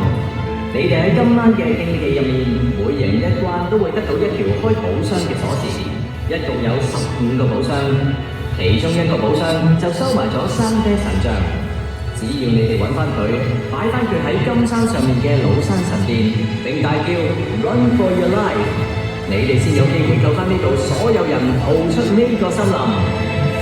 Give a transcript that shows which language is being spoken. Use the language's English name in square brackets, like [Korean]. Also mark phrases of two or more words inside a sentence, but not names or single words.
[Cantonese] 你哋喺今晚嘅競技入面，每贏1關都會得到1條開寶箱嘅鎖匙，一共有15個寶箱，其中1個寶箱就收埋咗山啤神像。只要你哋揾翻佢，擺翻佢喺金山上面嘅老山神殿，並大叫 [English] Run for your life， [Cantonese] 你哋先有機會救翻呢度所有人，逃出呢個森林。